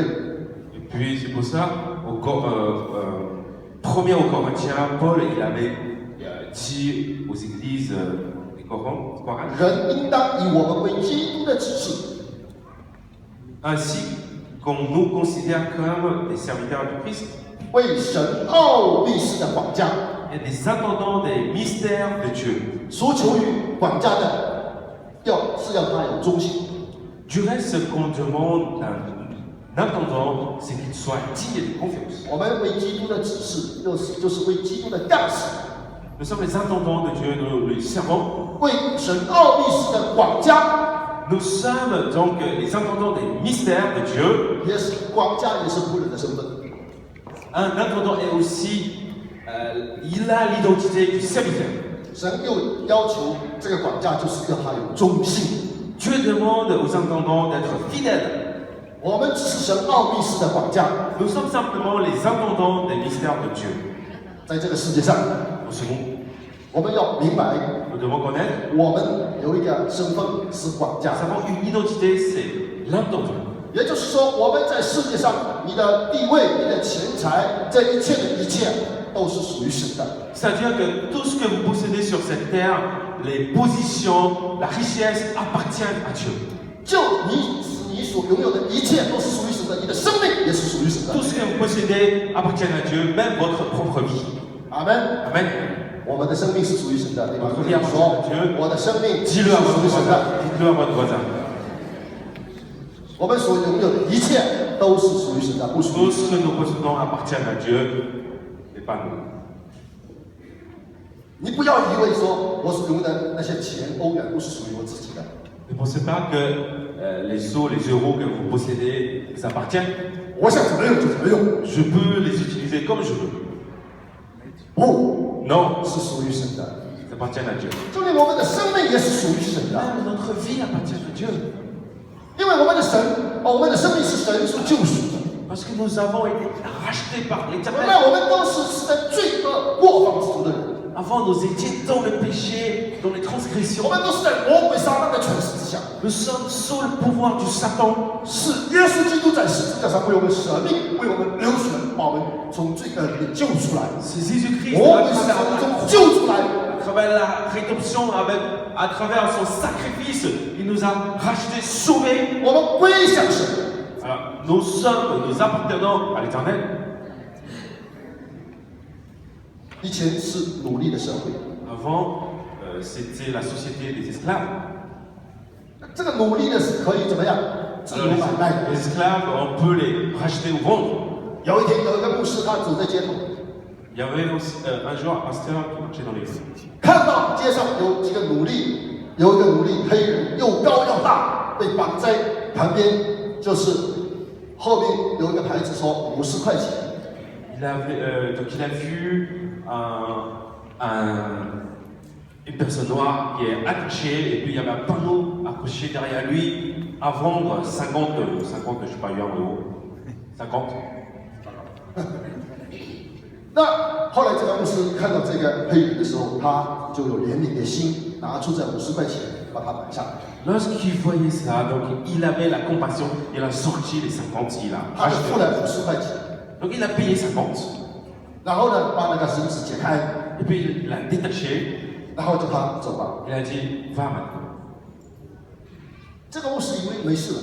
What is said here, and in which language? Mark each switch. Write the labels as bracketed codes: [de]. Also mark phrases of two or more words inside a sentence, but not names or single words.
[fr] Et puis c'est pour ça, premier aux Corinthiens, Paul il avait dit aux églises des Corinthes, [zh] 人应当以我们为基督的指示， [fr] ainsi qu'on nous considère comme des serviteurs du Christ [zh] 为神奥秘式的管家。 [fr] et des attendants des mystères de Dieu. [zh] 所求于管家的，要他有忠心。 [fr] Du reste, ce qu'on demande d'un attendant, c'est qu'il soit digne de confiance. [zh] 我们为基督的指示，就是为基督的样式， [fr] Nous sommes les attendants de Dieu, nous lui servons. [zh] 为神奥秘式的管家， [fr] Nous sommes donc les attendants des mystères de Dieu. [zh] 也是管家，也是仆人的身份。 [fr] Un attendant est aussi, il a l'identité du serviteur. [zh] 神又要求这个管家，就是要他有忠心。 [fr] Dieu demande aux attendants d'être fidèles. [zh] 我们只是神奥秘式的管家， [fr] Nous sommes simplement les attendants des mystères de Dieu. [zh] 在这个世界上， [fr] Dans ce monde, [zh] 我们要明白， [fr] nous devons connaître. [zh] 我们有一个身份是管 [fr] Nous [zh] 家。 [fr] avons une identité, c'est l'intendant. [zh] 也就是说，我们在世界上，你的地位、你的钱财，这一切的一切，都是属于神的。 [fr] C'est-à-dire que tout ce que vous possédez sur cette terre, les positions, la richesse appartiennent à Dieu. [zh] 就你所拥有的一切都是属于神的，你的生命也是属于神的 [fr] Tout。ce que vous possédez appartient à Dieu, même votre propre vie. [zh] 阿门。 [fr] Amen. [zh] 我们的生命是属于神的，对吧？我你说，我的生命是 [fr] Dis-le à [zh] 属 [fr] votre [zh] 于神 [fr] voisin. [zh] 的。 [fr] Dites-le à votre voisin. [zh] 我们所拥有的一切都是属于神的，不属于 [fr] Tout ce que nous possédons appartient à Dieu et pas nous. [zh] 你不要以为说我所拥有的那些钱欧元不是属于我自己的。 [fr] Ne pensez pas que les sous, les euros que vous possédez vous appartiennent. [zh] 我想怎么用就怎么用， [fr] Je peux les utiliser comme je veux. [zh] 不 [fr] Non, [zh] 是属于神的。 [fr] ça appartient à Dieu. [zh] 就连我们的生命也是属于神的， [fr] Même notre vie appartient à Dieu. [zh] 因为我们的生命是神所救赎的。 [fr] Parce que nous avons été rachetés par [zh] 原 [fr] l'Éternel. [zh] 来我们都是在罪恶过犯之中的人， [fr] Avant, nous étions dans le péché, dans les transgressions. [zh] 我们都是在魔鬼撒旦的权势之下。 [fr] Nous sommes sous le pouvoir du Satan. [zh] 是耶稣基督在十字架上为我们舍命，为我们流血，把我们从罪恶里面救出来。 [fr] C'est Jésus-Christ [zh] 魔 [fr] à [zh] 鬼是从 [fr] travers, [zh] 中救出来。 [fr] à travers la rédemption, à travers son sacrifice, il nous a rachetés, sauvés. [zh] 我们归向神。 [fr] Alors, nous appartenons à l'Éternel. [zh] 以前是奴隶的社会， [fr] Avant, c'était la société des esclaves. [zh] 这个奴隶呢是可以怎么样自由 [fr] Alors, [zh] 买卖的。 [fr] les esclaves, on peut les racheter ou vendre. [zh] 有一天有一个牧师，他走在街头， [fr] Il y avait aussi, un jour un pasteur qui marchait dans les rues. [zh] 看到街上有几个奴隶，有一个奴隶黑人，又高又大，被绑在旁边，就是后面有一个牌子说50块钱。 [fr] Donc il a vu une personne noire qui est attachée et puis il y avait un panneau accroché derrière lui à vendre 50, je sais pas, yuan euros. 50. [zh] 那后来这个牧师看到这个黑人的时候，他就有怜悯的心，拿出这50块钱把他买下来。 [fr] Lorsqu'il voyait ça, donc il avait la compassion, il a sorti les 50, il a [zh] 他就 [fr] racheté. [zh] 付了50块钱， [fr] Donc il a payé 50, [zh] 然后呢把那个绳子解开， [fr] et puis il l'a détaché, [zh] 然后叫他走吧。 [fr] il a dit va maintenant. [zh] 这个牧师以为没事了，